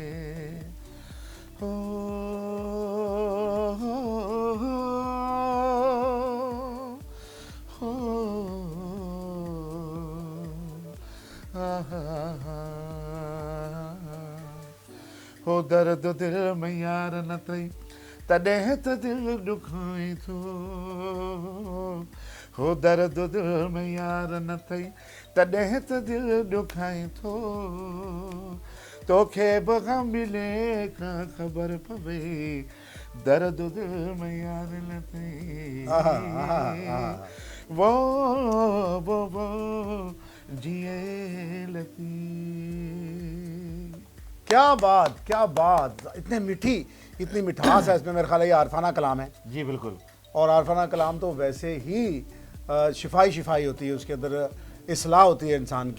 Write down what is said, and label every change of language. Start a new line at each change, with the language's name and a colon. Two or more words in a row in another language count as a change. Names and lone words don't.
Sindhi: हो हो हो दर्द दिल में यार न थई तॾहिं त दिल ॾुखाई थो, हो दर्द दिल में यार न थई तॾहिं त दिल ॾुखाई थो, तोखे बि गम मिले का ख़बर पवे, दर्द दिल में यार न थई, वो जिए लती।
Urdu: کیا بات، کیا بات، اتنے میٹھی، اتنی مٹھاس ہے اس میں. میرے خیال ہے یہ عارفانہ کلام ہے. جی بالکل. اور عارفانہ کلام تو ویسے ہی شفائی شفائی ہوتی ہے، اس کے اندر اصلاح ہوتی ہے انسان کی.